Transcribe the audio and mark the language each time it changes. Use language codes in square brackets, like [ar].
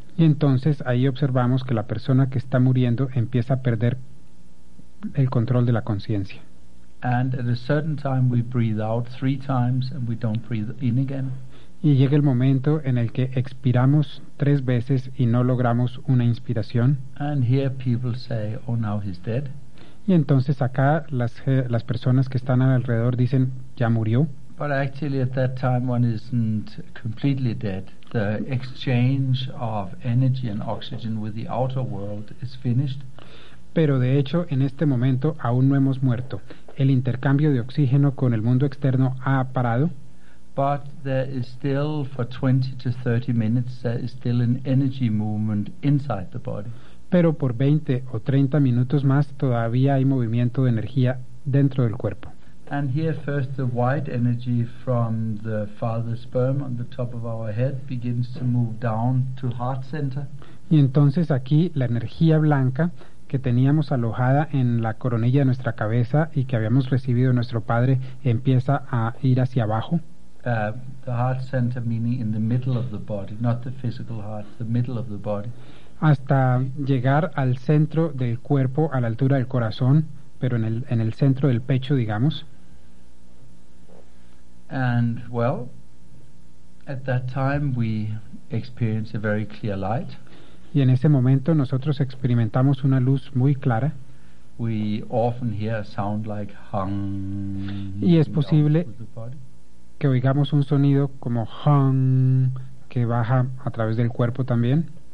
[es] Y entonces ahí observamos que la persona que está muriendo empieza a perder el control de la conciencia. [en] And at a certain time we breathe out 3 times and we don't breathe in again. [es] Y llega el momento en el que expiramos 3 veces y no logramos una inspiración. [en] And here people say, oh, now he's dead. [es] Y entonces acá las personas que están alrededor dicen, ya murió. [en] But actually at that time one isn't completely dead. The exchange of energy and oxygen with the outer world is finished. [es] Pero de hecho, en este momento aún no hemos muerto. El intercambio de oxígeno con el mundo externo ha parado. [en] But there is still, for 20 to 30 minutes, there is still an energy movement inside the body. [es] Pero por 20 o 30 minutos más todavía hay movimiento de energía dentro del cuerpo. [en] And here first the white energy from the father sperm on the top of our head begins to move down to heart center. [es] Y entonces aquí la energía blanca que teníamos alojada en la coronilla de nuestra cabeza y que habíamos recibido de nuestro padre empieza a ir hacia abajo. [en] The heart center meaning in the middle of the body, not the physical heart, the middle of the body. [es] Hasta llegar al centro del cuerpo, a la altura del corazón, pero en el centro del pecho, digamos. [en] And well, at that time we experience a very clear light. [es] Y en ese momento nosotros experimentamos una luz muy clara. [en] We often hear a sound like hum. [es] Y es posible que oigamos un sonido como hum que baja a través del cuerpo también.